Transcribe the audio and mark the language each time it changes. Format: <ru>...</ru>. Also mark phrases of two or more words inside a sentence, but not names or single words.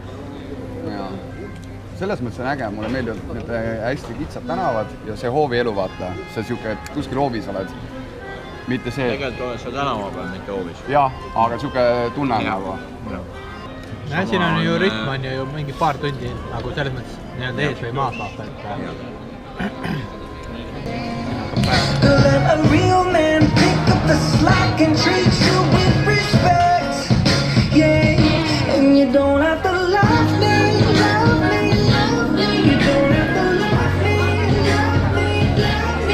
<et>Selles mõttes on äge, mulle meeldivad need hästi kitsad tänavad ja see hoovi elu, vaata. See siuke, et kuskil hoovis oled. Mitte see... Tegelikult oled sa tänava peal, mitte hoovis. Jah, aga siuke tunne nagu. Ja, siin on ju rütm on ju mingi paar tundi nagu selles mõttes nii-öelda ees või maas vaata.</et> <en>Let a real man pick up the slack and treat you with respect. Yeah, and you don't have to love me, love me, love me. You don't have to love me, love me, love me.</en>